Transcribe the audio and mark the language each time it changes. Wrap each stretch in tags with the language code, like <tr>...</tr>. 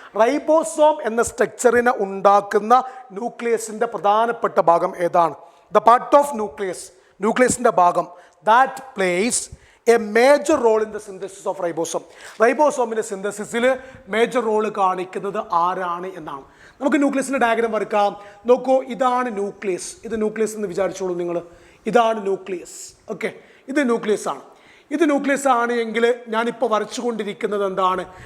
<ml>Ribosome എന്ന സ്ട്രക്ചറിനെ ഉണ്ടാക്കുന്ന ന്യൂക്ലിയസിന്റെ പ്രധാനപ്പെട്ട ഭാഗം ഏതാണ്?</ml> <en>The part of nucleus,</en> <ml>ന്യൂക്ലിയസിന്റെ ഭാഗം</ml> <en>that plays a major role in the synthesis of ribosome.</en> <ml>റൈബോസോമിന്റെ സിന്തസിസിൽ major role കാണിക്കുന്നത് ആരാണ് എന്നാണ്. നമുക്ക് ന്യൂക്ലിയസിന്റെ ഡയഗ്രാം വരക്കാം. നോക്കൂ, ഇതാണ് ന്യൂക്ലിയസ്. ഇത് ന്യൂക്ലിയസ് എന്ന് വിചാരിച്ചോളൂ നിങ്ങൾ. ഇതാണ് ന്യൂക്ലിയസ്. ഓക്കെ, ഇത് ന്യൂക്ലിയസ് ആണ്. ഇത് ന്യൂക്ലിയസ് ആണ് എങ്കിൽ ഞാനിപ്പോൾ വരച്ചുകൊണ്ടിരിക്കുന്നത് എന്താണ്?</ml>